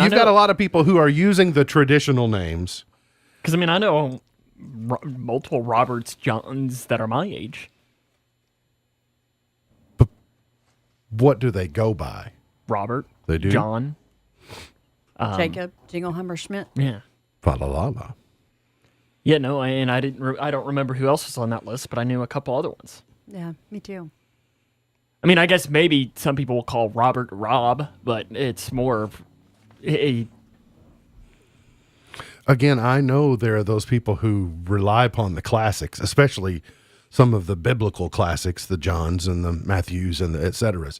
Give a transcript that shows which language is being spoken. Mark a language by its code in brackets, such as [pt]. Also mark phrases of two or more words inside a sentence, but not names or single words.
[en] you've got a lot of people who are using the traditional names. Because, I mean, I know multiple Roberts Johns that are my age. But what do they go by? Robert. They do? John. Jacob Jingleheimer Schmidt. Yeah. Fa-la-la-la. Yeah, no, and I don't remember who else was on that list, but I knew a couple other ones. Yeah, me too. I mean, I guess maybe some people will call Robert Rob, but it's more of a... Again, I know there are those people who rely upon the classics, especially some of the biblical classics, the Johns and the Matthews and the et ceteras.